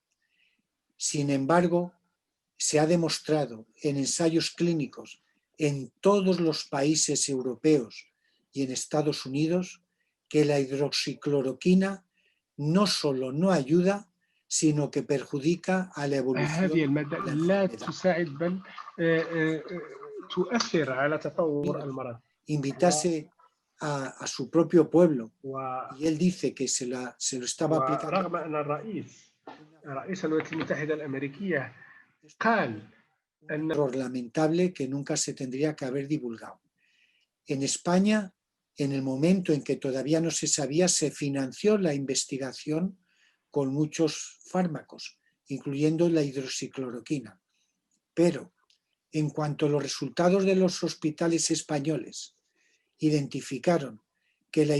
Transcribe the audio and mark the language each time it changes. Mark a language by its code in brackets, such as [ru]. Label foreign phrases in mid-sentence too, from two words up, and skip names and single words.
[es] Sin embargo, se ha demostrado en ensayos clínicos en todos los países europeos y en Estados Unidos que la hidroxicloroquina no solo no ayuda, sino que perjudica a la evolución [ar] هذه المادة [es] de la [ar] لا [es] enfermedad. [ar] تساعد بل تؤثر على تطور المرض. [es] Invitase a su propio pueblo [ar] و- [es] y él dice que se lo estaba aplicando. [ar] ورغم أن رئيس الولايات المتحدة الأمريكية قال أن [es] Error lamentable que nunca se tendría que haber divulgado. En España, en el momento en que todavía no se sabía, se financió la investigación con muchos fármacos, incluyendo la hidroxicloroquina. Pero, en cuanto los resultados de los hospitales españoles identificaron que la